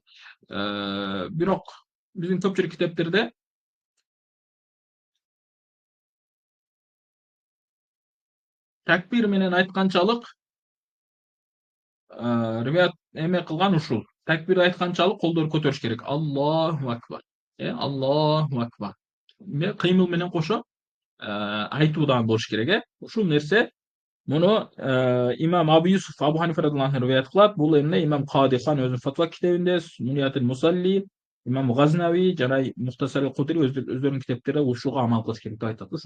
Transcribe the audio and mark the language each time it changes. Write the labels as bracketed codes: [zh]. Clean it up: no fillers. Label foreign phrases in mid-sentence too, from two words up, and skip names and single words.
[ky] Бирок биздин көпчүлүк китептерде такбир менен айтканчалык риваят эме кылган ушул. Такбир айтканчалык колдорду көтөрүш керек. [ar] الله أكبر. الله أكبر. [ky] Кыймыл менен кошо айтуудан болуш керек, Ушул нерсе муну имам Абу Юсуф Абу Ханифа [ar] رضي الله عنه [ky] риваят кылат. Бул эмне имам Кадихан өзүнүн фатва китебинде, Муниятул Мусалли, имам Газнави жана Мухтасар Кудри өздөрүнүн китептерде ушуга амал кылыш керек деп айтат.